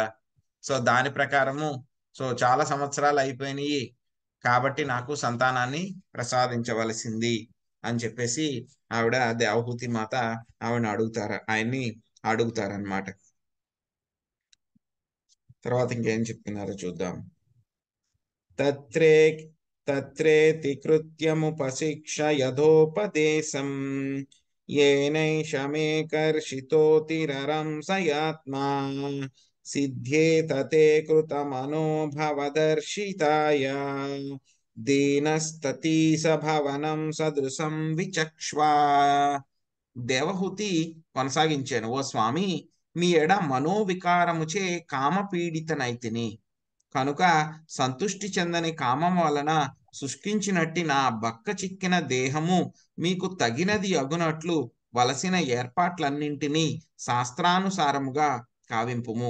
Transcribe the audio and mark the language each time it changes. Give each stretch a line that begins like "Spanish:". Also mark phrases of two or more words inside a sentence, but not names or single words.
Telugu: సో దాని ప్రకారము సో చాలా సంవత్సరాలు అయిపోయినాయి కాబట్టి నాకు సంతానాన్ని ప్రసాదించవలసింది అని చెప్పేసి ఆవిడ దేవహూతి మాత ఆయన్ని అడుగుతారనమాట. తర్వాత ఇంకేం చెప్తున్నారో చూద్దాం.
Sanskrit: తత్రేతి కృత్యముపశిక్ష యథోపదేశం येनैष मे कर्षितोतिरंसयात्मा सिद्ध्येत ते कृतमनो भवदर्शिताय दीनस्ततीस भवनं సదృశం విచక్ష్వా.
Telugu: దేవహూతి కొనసాగించాను, ఓ స్వామి, మీ ఎడ మనోవికారముచే కామపీడితనైతిని కనుక సంతుష్టి చెందని కామం వలన శుష్కించినట్టి నా బక్క చిక్కిన దేహము మీకు తగినది అగునట్లు వలసిన ఏర్పాట్లన్నింటినీ శాస్త్రానుసారముగా కావింపుము.